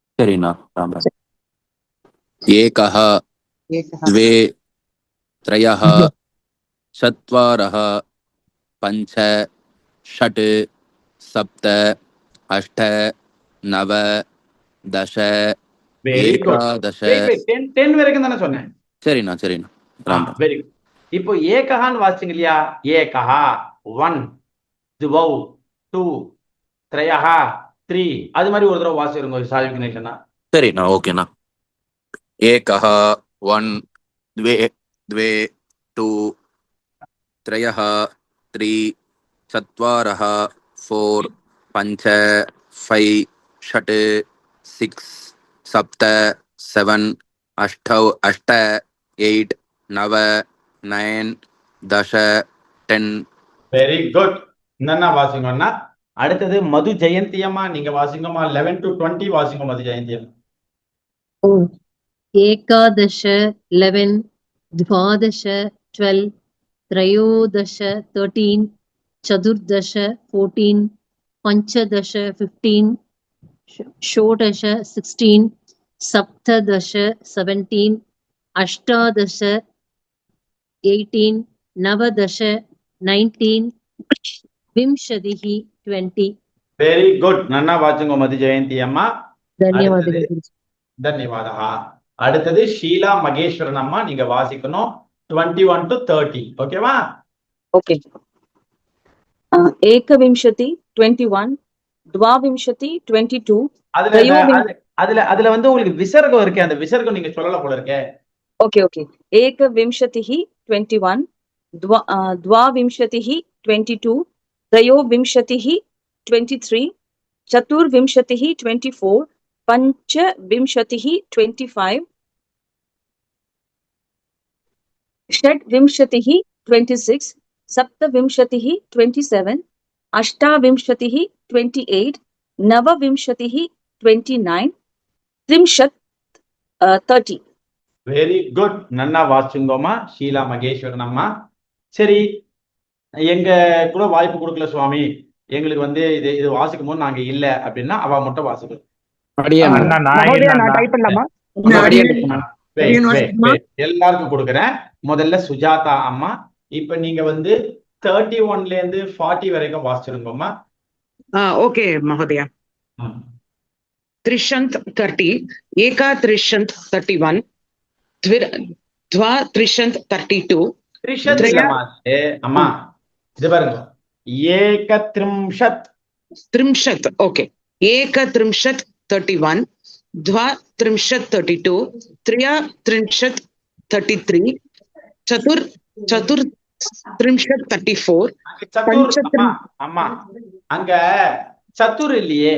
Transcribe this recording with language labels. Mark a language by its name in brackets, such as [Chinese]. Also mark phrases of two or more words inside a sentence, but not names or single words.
[Tamil] சரிண்ணா. ராம் ராம். [Sanskrit] ஏகः द्वे त्रयः चत्वारः पञ्च षट् सप्त अष्ट नव दश [English] very good. [Sanskrit] एकादश. [Tamil] 10 வரைக்கும் தானே சொன்னேன். சரிண்ணா சரிண்ணா. ராம் ராம். [English] very good. [Tamil] இப்போ ஏகஹான்னு வாசிங்க இல்லையா? [Sanskrit] एकः 1 द्वौ 2 त्रयः 3 [Tamil] அது மாதிரி ஒரு தடவை வாசிருங்க சால்வ் கனெக்ஷனா. சரிண்ணா. ஓகேண்ணா. [Sanskrit] ஏகः 1 द्वे 2 त्रयः 3 चत्वारः 4 पञ्च 5 षट् 6 सप्त 7 अष्ट 8 9 9 10 10. [English] very good. [Tamil] என்னன்னா வாசிங்கண்ணா. அடுத்தது மது ஜெயந்தி அம்மா, நீங்க வாசிங்கம்மா. 11 to 20 வாசிங்க மது ஜெயந்தி அம்மா. [Sanskrit] एकादश 11 द्वादश 12 त्रयोदश 13 चतुर्दश 14 पञ्चदश 15 षोडश 16 सप्तदश 17 अष्टादश 18 नवदश 19 विंशतिः 20. [English] very good. [Tamil] நன்னா வாசிங்க மது ஜெயந்தி அம்மா. [Sanskrit] धन्यवादः. [Tamil] தன்யவாதா. அடுத்தது ஷீலா மகேஸ்வரன் அம்மா, நீங்க வாசிக்கணும் 21 to 30. ஓகேவா? [Sanskrit] ஓகே. ஏகவிம்சதி 21 द्वाविंशति 22 [Tamil] அதுல வந்து உங்களுக்கு விசர்க்கம் இருக்கு. அந்த விசர்க்கம் நீங்க சொல்லல போல இருக்கே. ஓகே ஓகே. [Sanskrit] ஏகவிம்சதிः 21 द्वाविंशतिः 22 त्रयोविंशतिः 23 चतुर्विंशतिः 24 पञ्चविंशतिः 25 षड्विंशतिः 26 सप्तविंशतिः 27 अष्टाविंशतिः 28 नवविंशतिः 29 त्रिंशत् 30. [English] very good. [Tamil] நன்னா வாசிங்கோமா ஷீலா மகேஸ்வரன் அம்மா. சரி, எங்க கூட வாய்ப்பு கொடுக்கல சுவாமி, எங்களுக்கு வந்து இது வாசிக்கும் போது நாங்க இல்ல அப்படின்னா அவ மட்டும் வாசிக்கணும். எல்லாருக்கும் கொடுக்குறேன். முதல்ல சுஜாதா அம்மா, இப்ப நீங்க வந்து 31ல இருந்து 40 வரைக்கும் வாசிச்சிருங்கம்மா. ஓகே மகோதயா. [Sanskrit] त्रिशन्त 30 एका त्रिशन्त 31 द्वा त्रिशन्त 32 [Tamil] அம்மா இது பாருங்க. [Sanskrit] ஏகத்ரிம்ஷத் त्रिंशत्. ओके. एकत्रिंशत् 31 द्वा त्रिंशत् 32 त्रया त्रिंशत् 33 चतुर त्रिंशत् 34 [Tamil] அம்மா அங்க சத்துர் இல்லையே.